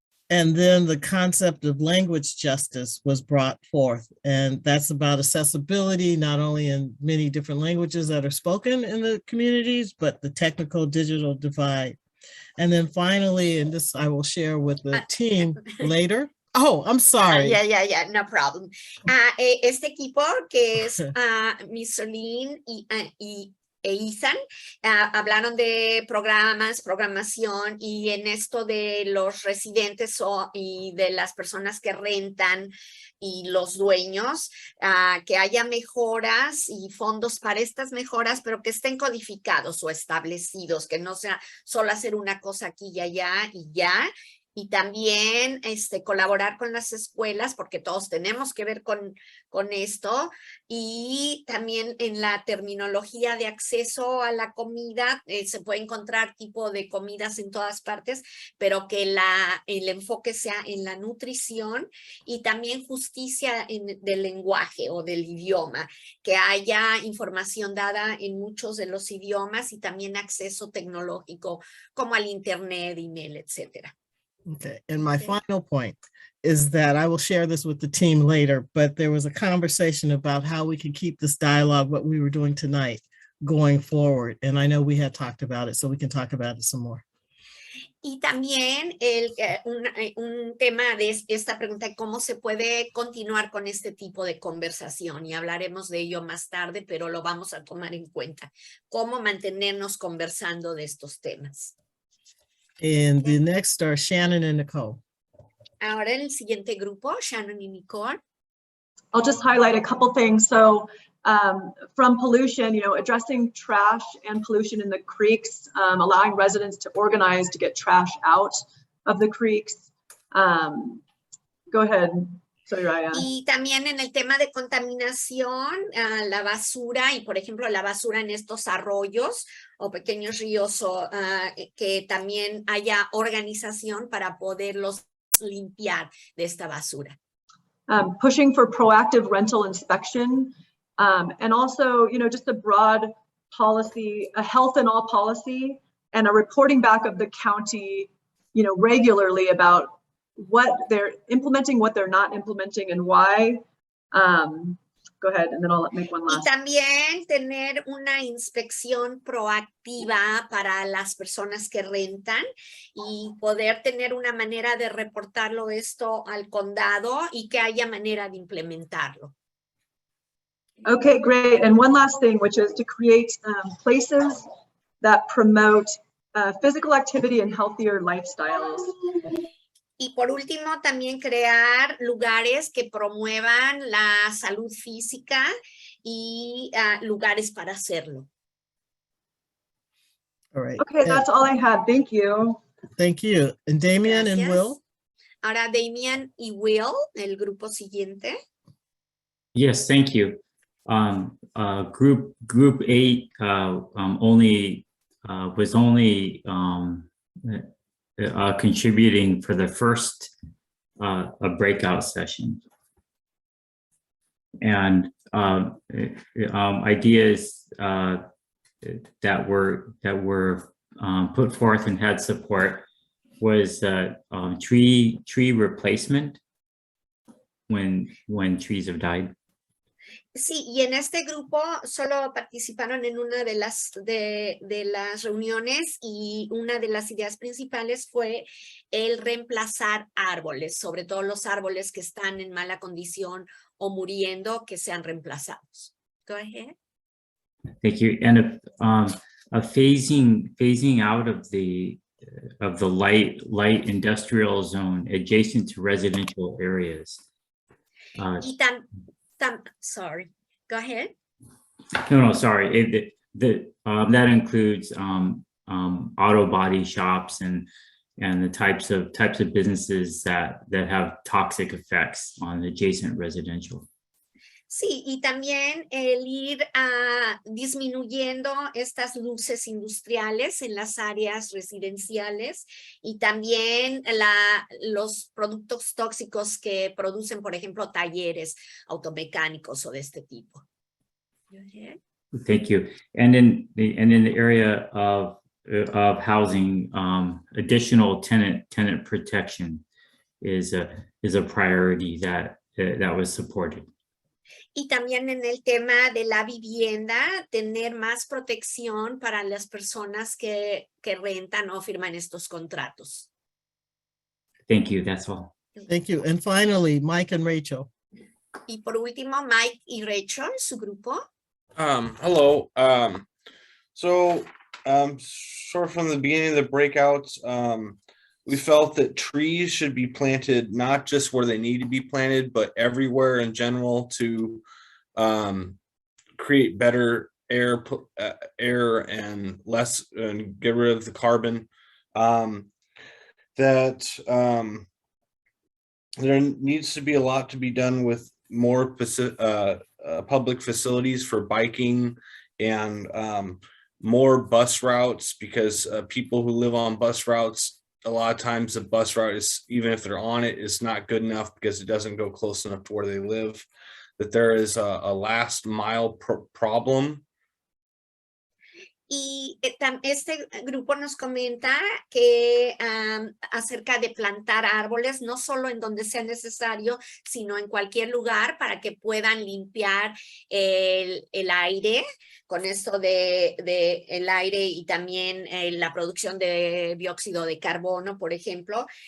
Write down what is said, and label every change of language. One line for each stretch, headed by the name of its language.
English: And then the concept of language justice was brought forth, and that's about accessibility, not only in many different languages that are spoken in the communities, but the technical digital divide. And then finally, and this I will share with the team later. Oh, I'm sorry. Yeah, no problem.
Spanish: Este equipo que es Miss Solín e Ethan hablaron de programación y en esto de los residentes y de las personas que rentan y los dueños, que haya mejoras y fondos para estas mejoras, pero que estén codificados o establecidos, que no sea solo hacer una cosa aquí y allá y ya. Y también colaborar con las escuelas, porque todos tenemos que ver con esto. Y también en la terminología de acceso a la comida, se puede encontrar tipo de comidas en todas partes, pero que el enfoque sea en la nutrición y también justicia del lenguaje o del idioma, que haya información dada en muchos de los idiomas y también acceso tecnológico como al internet, email, etcétera.
English: Okay, and my final point is that I will share this with the team later, but there was a conversation about how we can keep this dialogue, what we were doing tonight, going forward. And I know we had talked about it, so we can talk about it some more.
Spanish: Y también un tema de esta pregunta, cómo se puede continuar con este tipo de conversación, y hablaremos de ello más tarde, pero lo vamos a tomar en cuenta, cómo mantenernos conversando de estos temas.
English: And the next are Shannon and Nicole.
Spanish: Ahora el siguiente grupo, Shannon y Nicole.
English: I'll just highlight a couple things. So from pollution, addressing trash and pollution in the creeks, allowing residents to organize to get trash out of the creeks. Go ahead. Sorry, Ryan.
Spanish: Y también en el tema de contaminación, la basura y, por ejemplo, la basura en estos arroyos o pequeños ríos, que también haya organización para poderlos limpiar de esta basura.
English: Pushing for proactive rental inspection, and also, just a broad policy, a health in all policy, and a reporting back of the county, regularly about what they're implementing, what they're not implementing, and why. Go ahead, and then I'll make one last.
Spanish: Y también tener una inspección proactiva para las personas que rentan y poder tener una manera de reportarlo esto al condado y que haya manera de implementarlo.
English: Okay, great. And one last thing, which is to create places that promote physical activity and healthier lifestyles.
Spanish: Y por último, también crear lugares que promuevan la salud física y lugares para hacerlo.
English: All right. Okay, that's all I had. Thank you. Thank you. And Damien and
Spanish: Gracias.
English: Will?
Spanish: Ahora Damian y Will, el grupo siguiente.
English: Yes, thank you. Group 8 was only contributing for the first a breakout session, and ideas that were put forth and had support was tree replacement when trees have died.
Spanish: Sí, y en este grupo solo participaron en una de las reuniones, y una de las ideas principales fue el reemplazar árboles, sobre todo los árboles que están en mala condición o muriendo, que sean reemplazados.
English: Go ahead. Thank you. And a phasing out of the light industrial zone adjacent to residential areas. Y sorry, go ahead. No, sorry. That includes auto body shops and the types of businesses that have toxic effects on adjacent residential.
Spanish: Sí, y también el ir disminuyendo estas luces industriales en las áreas residenciales, y también los productos tóxicos que producen, por ejemplo, talleres automecánicos o de este tipo.
English: Thank you. And in the area of housing, additional tenant protection is a priority that was supported.
Spanish: Y también en el tema de la vivienda, tener más protección para las personas que rentan o firman estos contratos.
English: Thank you, that's all. Thank you. And finally, Mike and Rachel.
Spanish: Y por último, Mike y Rachel, su grupo.
English: Hello. Sort of from the beginning of the breakouts, we felt that trees should be planted not just where they need to be planted, but everywhere in general to create better air and less, and get rid of the carbon. There needs to be a lot to be done with more public facilities for biking, and more bus routes, because people who live on bus routes, a lot of times the bus route is, even if they're on it, is not good enough because it doesn't go close enough to where they live. That there is a last mile problem.
Spanish: Y este grupo nos comenta que acerca de plantar árboles, no solo en donde sea necesario, sino en cualquier lugar, para que puedan limpiar el aire, con esto de el aire, y también la producción de dióxido de carbono, por ejemplo.